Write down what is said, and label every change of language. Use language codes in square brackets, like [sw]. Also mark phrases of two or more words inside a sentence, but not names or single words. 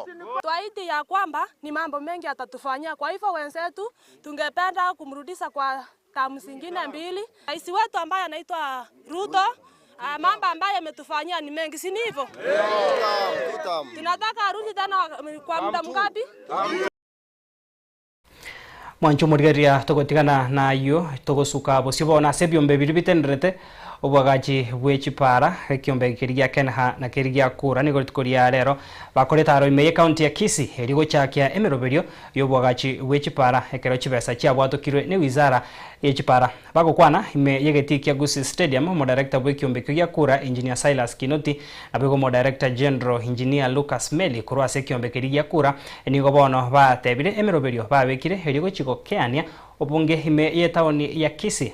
[sw] Tuahidi ya kwamba ni mambo mengi atatufanyia. Kwa hivyo wenzetu tungependa kumrudisha kwa tamu zingine 2. Rais wetu ambaye anaitwa Ruto, mambo ambayo ametufanyia ni mengi, si hivyo? Tunataka arudi tena kwa muda mgapi? [guz] Mwancho murigeria togotigana na yo togosuka bosibo na sebyombe biribitenrete obwagachi bwechipara ekiombe kirigia kenha na kirigia kura nigo tikoria rero bakoreta aro imeye county ya Kisii erigo chakia emeroberio yobwagachi bwechipara ekero chibesa chia bwatokirwe ne wizara yechipara bagokwana ime yegetikia Gusii Stadium mo director bwekiombe kirigia kura engineer Silas Kinoti abego mo [en] director general engineer [guz] Lucas Meli kurwa sekiombe kirigia kura nigo bono batebire emeroberio babekire erigo chikokeania obunge hime ye taoni ya Kisii.